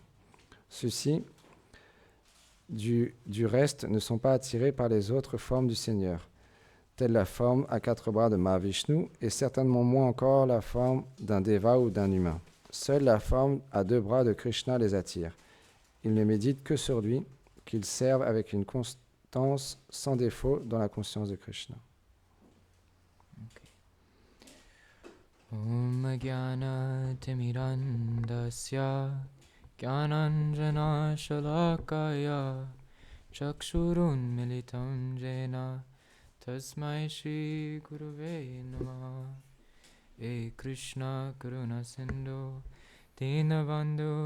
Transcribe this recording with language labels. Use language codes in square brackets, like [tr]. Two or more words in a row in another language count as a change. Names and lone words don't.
[fr] Ceux-ci, du reste, ne sont pas attirés par les autres formes du Seigneur, telle la forme à 4 bras de Mahavishnu, et certainement moins encore la forme d'un Deva ou d'un humain. Seule la forme à 2 bras de Krishna les attire. Ils ne méditent que sur lui, qu'ils servent avec une constance sans défaut dans la conscience de Krishna. [sa] Om Jnana Timirandasya Jnananjana Shalakaya Chakshurun Militam Jena Tasmai Shri Gurave Namaha E Krishna Karuna Sindhu Dinabandhu